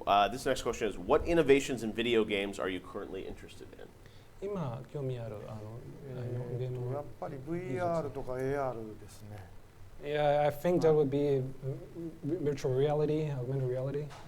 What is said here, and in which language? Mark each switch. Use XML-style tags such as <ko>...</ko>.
<en>This next question is: What innovations in video games are you currently interested in?</en> <ja>今興味あるゲームやっぱり VR とか AR ですね。</ja> <en>Yeah, I think that would be virtual reality, augmented reality.</en>